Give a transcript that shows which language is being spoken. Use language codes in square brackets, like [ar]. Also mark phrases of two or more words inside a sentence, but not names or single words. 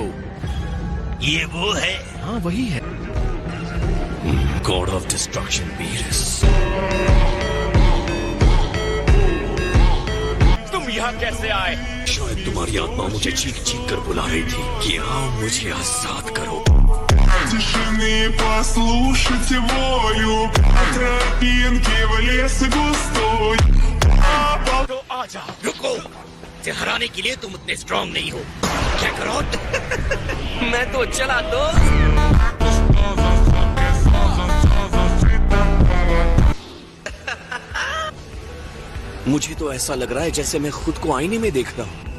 [hi] ये वो है? हाँ वही है। [en] God of Destruction [hi] बीरस। तुम यहाँ कैसे आए? शायद तुम्हारी आत्मा मुझे चीख चीख कर बुला रही थी कि आओ मुझे आजाद करो। [ru] Тишины послушайте волю, тропинки в лес густой. [hi] तो आ जाओ। रुको, इसे हराने के लिए तुम उतने स्ट्रांग नहीं हो। क्या करो? मैं तो चला दोस्त। मुझे तो ऐसा लग रहा है जैसे मैं खुद को आईने में देख रहा हूँ।